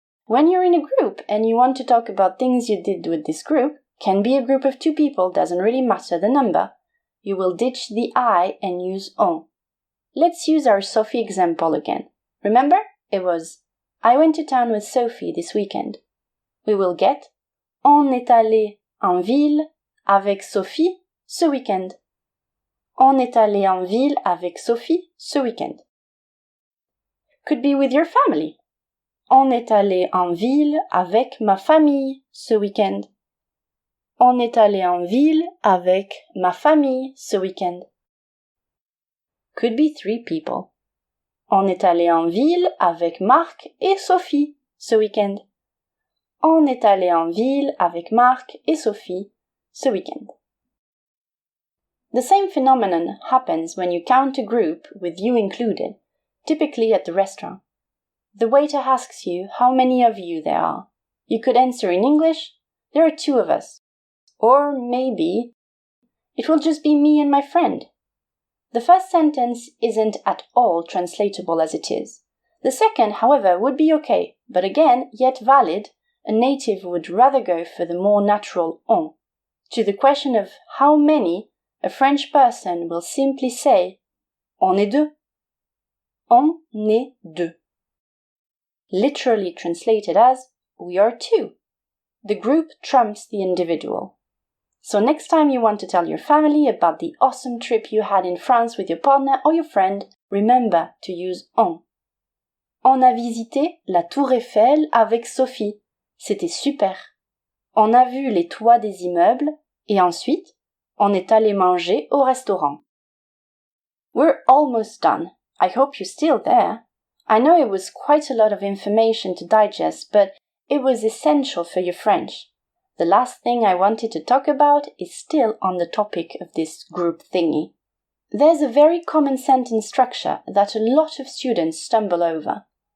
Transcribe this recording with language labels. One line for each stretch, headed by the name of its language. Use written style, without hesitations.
English: When you're in a group and you want to talk about things you did with this group, can be a group of 2 people, doesn't really matter the number, you will ditch the I and use on. Let's use our Sophie example again. Remember? It was, I went to town with Sophie this weekend. We will get,
French: on est allé en ville avec Sophie ce week-end. On est allé en ville avec Sophie ce week-end.
English: Could be with your family.
French: On est allé en ville avec ma famille ce week-end. On est allé en ville avec ma famille ce week-end.
English: Could be 3 people.
French: On est allé en ville avec Marc et Sophie ce week-end. On est allé en ville avec Marc et Sophie ce week-end.
English: The same phenomenon happens when you count a group with you included, typically at the restaurant. The waiter asks you how many of you there are. You could answer in English, there are 2 of us. Or maybe, it will just be me and my friend. The first sentence isn't at all translatable as it is. The second, however, would be okay, but again, yet valid, a native would rather go for the more natural on. To the question of how many, a French person will simply say,
French: on est 2.
English: On est 2. Literally translated as, we are 2. The group trumps the individual. So next time you want to tell your family about the awesome trip you had in France with your partner or your friend, remember to use on.
French: On a visité la Tour Eiffel avec Sophie. C'était super. On a vu les toits des immeubles et ensuite, on est allé manger au restaurant.
English: We're almost done. I hope you're still there. I know it was quite a lot of information to digest, but it was essential for your French. The last thing I wanted to talk about is still on the topic of this group thingy. There's a very common sentence structure that a lot of students stumble over.